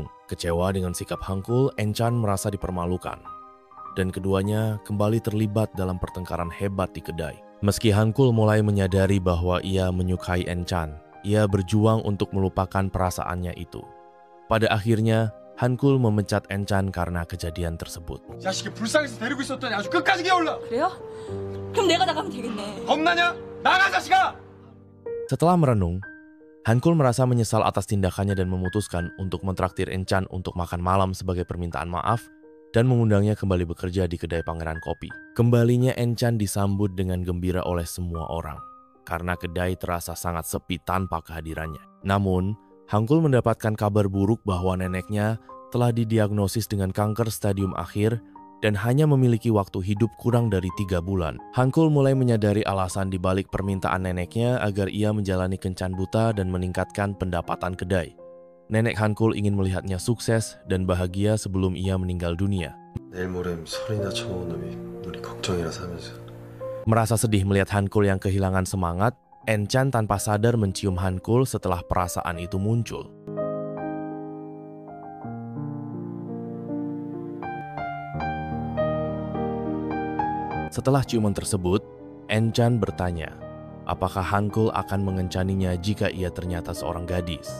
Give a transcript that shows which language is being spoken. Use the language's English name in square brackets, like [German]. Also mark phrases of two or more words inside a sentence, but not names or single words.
[Indonesian] Kecewa dengan sikap Hangul, Enchan merasa dipermalukan, dan keduanya kembali terlibat dalam pertengkaran hebat di kedai. Meski Hangul mulai menyadari bahwa ia menyukai Enchan, ia berjuang untuk melupakan perasaannya itu. Pada akhirnya, Hangul memecat Enchan karena kejadian tersebut. [Korean] 자식이 불쌍해서 데리고 있었더니 아주 끝까지 기어올라. 그래요? 그럼 내가 나가면 되겠네. 겁나냐? 나가 자식아! [Indonesian] Setelah merenung, Hangul merasa menyesal atas tindakannya dan memutuskan untuk mentraktir Enchan untuk makan malam sebagai permintaan maaf dan mengundangnya kembali bekerja di kedai Pangeran Kopi. Kembalinya Enchan disambut dengan gembira oleh semua orang karena kedai terasa sangat sepi tanpa kehadirannya. Namun, Hangul mendapatkan kabar buruk bahwa neneknya telah didiagnosis dengan kanker stadium akhir dan hanya memiliki waktu hidup kurang dari 3 bulan. Hankul mulai menyadari alasan dibalik permintaan neneknya agar ia menjalani kencan buta dan meningkatkan pendapatan kedai. Nenek Hankul ingin melihatnya sukses dan bahagia sebelum ia meninggal dunia. [Korean] 내일 모레면 설이나 쳐먹은 놈이 우리 걱정이라서 하면서. [Indonesian] Merasa sedih melihat Hankul yang kehilangan semangat, Enchan tanpa sadar mencium Hankul setelah perasaan itu muncul. Setelah ciuman tersebut, Enchan bertanya, apakah Hankul akan mengencaninya jika ia ternyata seorang gadis.